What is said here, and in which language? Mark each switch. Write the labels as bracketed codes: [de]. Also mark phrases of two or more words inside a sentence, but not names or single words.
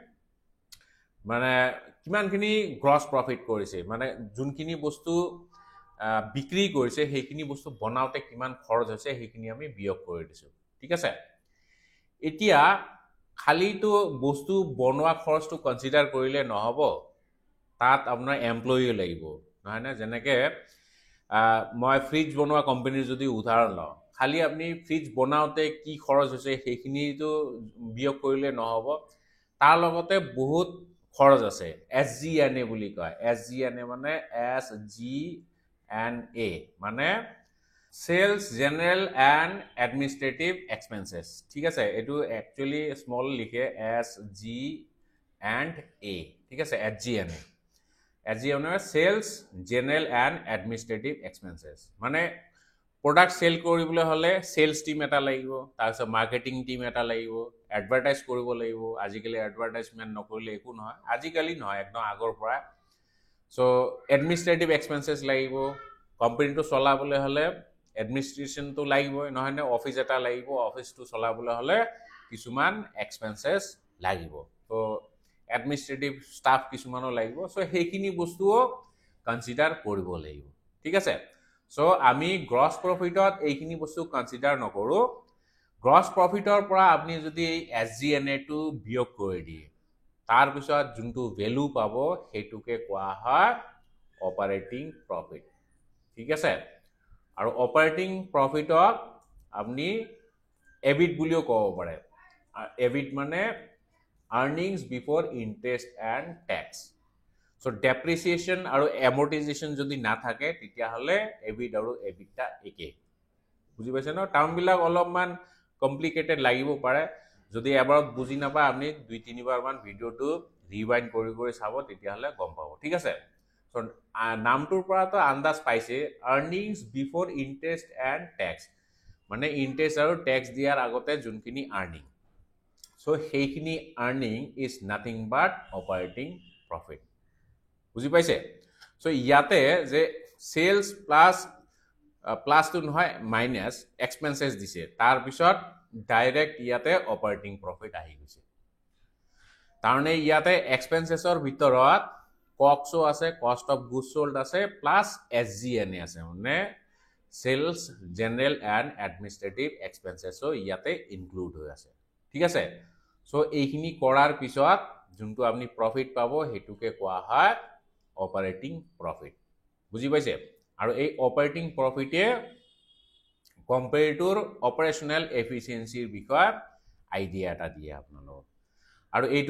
[as] মানে কিমানখিনি [en] gross profit [as] কৰিছে মানে যোনখিনি বস্তু বিক্ৰী কৰিছে সেইখিনি বস্তু বনাওতে কিমান খৰচ হৈছে সেইখিনি আমি বিয়োগ কৰি দিছো ঠিক আছে এতিয়া খালিটো বস্তু বনোৱা খৰচটো কনসিডাৰ কৰিলে নহব তাত আপোনাৰ এমপ্লয়ি লাগিব নহয় না যেনেকে মই ফ্ৰিজ বনোৱা কোম্পানীৰ যদি উদাহৰণ লওঁ খালি আপনি ফ্ৰিজ বনাওতে কি খৰচ হৈছে সেইখিনিটো বিয়োগ কৰিলে নহব তাৰ লগতে বহুত খৰচ আছে SG&A বুলি কয় SG&A মানে SG&A মানে [en] sales general and administrative expenses [as] ঠিক আছে এটো [en] actually small [as] লিখে SG&A ঠিক আছে SG&A [en] sales general and administrative expenses [as] মানে [en] product sell [as] কৰিবলৈ হলে [en] sales team [as] এটা লাগিব তাৰপিছত [en] marketing team [as] এটা লাগিব এডভাৰটাইজ কৰিব লাগিব আজিকালি এডভাৰটাইজমেন্ট নকৰিলে একো নহয় আজিকালি নহয় একদম আগৰ পৰা [en] so administrative expenses [as] লাগিব কোম্পানীটো চলাবলৈ হলে এডমিনিস্ট্রেশন তো লাগিবই নহয় না অফিস এটা লাগিব অফিসটো চলাবলৈ হলে কিছুমান এক্সপেন্সেস লাগিব তো [en] administrative staff [as] কিছুমানো লাগিব সো সেইখিনি বস্তুও কনসিডার কৰিব লাগিব ঠিক আছে সো আমি [en] gross profitত [as] এইখিনি বস্তু কনসিডার নকৰো [en] gross profitৰ [as] পৰা আপনি যদি SG&A টো বিয়োগ কৰি দিয়ে তাৰ পিছত যোনটো ভ্যালু পাব হেতুকে কোৱা হয় [en] operating profit [as] ঠিক আছে আৰু [en] operating profitক [as] আপনি এবিট বুলিও কব পাৰে এবিট মানে [en] earnings before interest and tax so depreciation [as] আৰু এমortization যদি না থাকে তেতিয়া হলে এবিট আৰু এবিটা একে বুজি পাইছে ন টার্ম বিলাক অলপমান কমপ্লিকেটেড লাগিব পাৰে যদি এবাৰত বুজি নাপায় আপনি দুই তিনিবাৰ মান ভিডিওটো ৰিৱাইন্ড কৰি চাব তেতিয়া হলে গম পাব ঠিক আছে সো নামটোৰ পৰা তো আন্দাজ পাইছে [en] earnings before interest and tax [as] মানে ইন্টারেস্ট আৰু ট্যাক্স দিয়াৰ আগতে যোনখিনি আর্নিং সো সেইখিনি [en] earning is nothing but operating profit [as] বুজি পাইছে সো ইয়াতে যে সেলস প্লাস তো নহয় [en] minus expenses [as] দিছে তাৰ পিছত ডাইৰেক্ট ইয়াতে [en] operating profit [as] আহি গৈছে তাৰনে ইয়াতে এক্সপেন্সেসৰ ভিতৰত কক্সও আছে [en] cost of goods sold [as] আছে প্লাস SG&A আছে মানে সেলস [en] general and administrative expensesও [as] ইয়াতে ইনক্লুড হৈ আছে ঠিক আছে সো এইখিনি কৰাৰ পিছত যোনটো আপনি প্ৰফিট পাব হেতুকে কোৱা হয় অপাৰেটিং প্ৰফিট বুজি পাইছে আৰু এই অপাৰেটিং প্ৰফিটে কোম্পানীটোৰ [en] operational efficiencyৰ [as] বিষয়ে আইডিয়া এটা দিয়ে আপোনালোকক আৰু এইটো